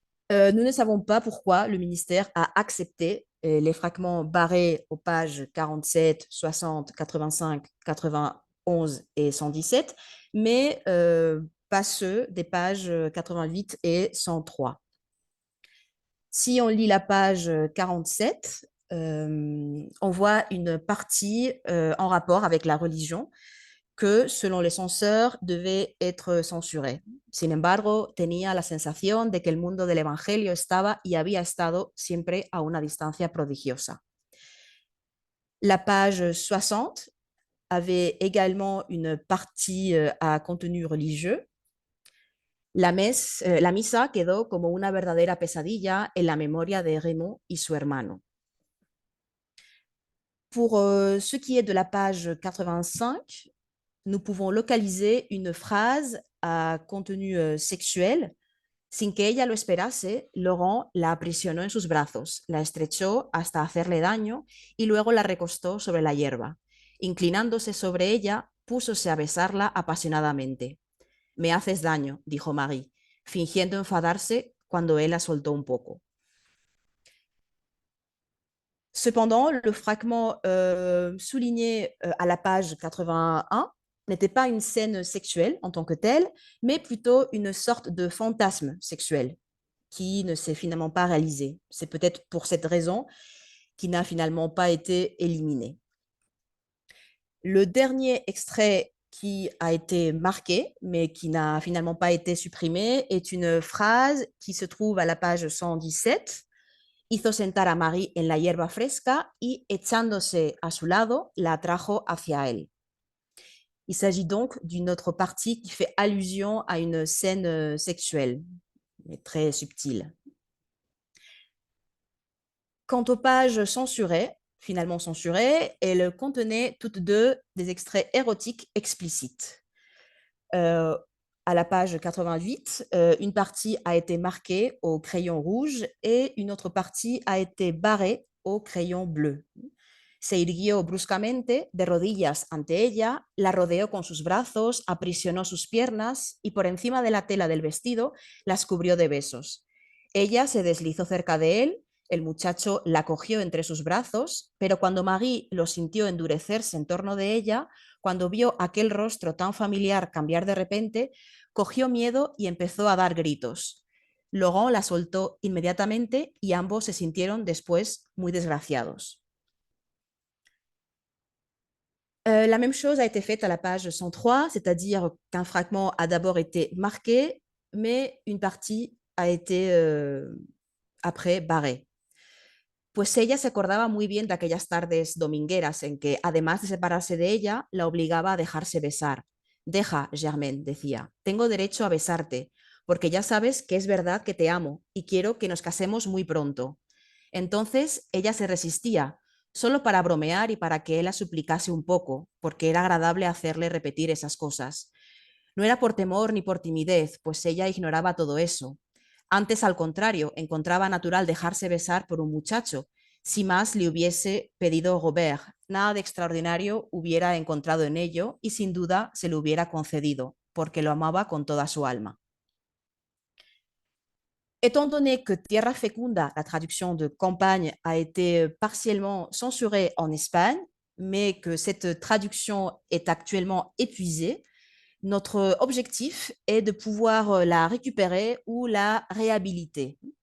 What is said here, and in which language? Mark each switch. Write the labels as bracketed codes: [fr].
[fr] Nous ne savons pas pourquoi le ministère a accepté les fragments barrés aux pages 47, 60, 85, 91 et 117, mais pas ceux des pages 88 et 103. Si on lit la page 47, on voit une partie en rapport avec la religion que, selon les censeurs, devait être censurée. [es] Sin embargo, tenía la sensación de que el mundo del Evangelio estaba y había estado siempre a una distancia prodigiosa. [fr] La page 60 avait également une partie à contenu religieux. [es] La misa quedó como una verdadera pesadilla en la memoria de Raymond y su hermano. [fr] Pour ce qui est de la page 85, nous pouvons localiser une phrase à contenu sexuel. [es] Sin que ella lo esperase, Laurent la aprisionó en sus brazos, la estrechó hasta hacerle daño y luego la recostó sobre la hierba. Inclinándose sobre ella, púsose a besarla apasionadamente. Me haces daño, dijo Marie, fingiendo enfadarse cuando él la soltó un poco. [fr] Cependant, le fragment souligné à la page 81 n'était pas une scène sexuelle en tant que telle, mais plutôt une sorte de fantasme sexuel qui ne s'est finalement pas réalisé. C'est peut-être pour cette raison qu'il n'a finalement pas été éliminé. Le dernier extrait qui a été marqué, mais qui n'a finalement pas été supprimé, est une phrase qui se trouve à la page 117 [es] Hizo sentar a Marie en la hierba fresca y, echándose a su lado, la atrajo hacia él. [fr] Il s'agit donc d'une autre partie qui fait allusion à une scène sexuelle, mais très subtile. Quant aux pages censurées, finalement censurées, elles contenaient toutes deux des extraits érotiques explicites. À la page 88, une partie a été marquée au crayon rouge et une autre partie a été barrée au crayon bleu. [es] Se irguió bruscamente, de rodillas ante ella, la rodeó con sus brazos, aprisionó sus piernas y por encima de la tela del vestido las cubrió de besos. Ella se deslizó cerca de él, el muchacho la cogió entre sus brazos, pero cuando Marie lo sintió endurecerse en torno de ella, cuando vio aquel rostro tan familiar cambiar de repente, cogió miedo y empezó a dar gritos. Laurent la soltó inmediatamente y ambos se sintieron después muy desgraciados. [fr] La même chose a été faite à la page 103, c'est-à-dire qu'un fragment a d'abord été marqué, mais une partie a été après barrée. [es] Pues ella se acordaba muy bien de aquellas tardes domingueras en que, además de separarse de ella, la obligaba a dejarse besar. Deja, Germaine, decía, tengo derecho a besarte, porque ya sabes que es verdad que te amo y quiero que nos casemos muy pronto. Entonces ella se resistía, solo para bromear y para que él la suplicase un poco, porque era agradable hacerle repetir esas cosas. No era por temor ni por timidez, pues ella ignoraba todo eso. Antes, al contrario, encontraba natural dejarse besar por un muchacho, si más le hubiese pedido Robert. Nada de extraordinario hubiera encontrado en ello y sin duda se lo hubiera concedido, porque lo amaba con toda su alma. [fr] Étant donné que Tierra Fecunda, la traduction de campagne, a été partiellement censurée en Espagne, mais que cette traduction est actuellement épuisée, notre objectif est de pouvoir la récupérer ou la réhabiliter.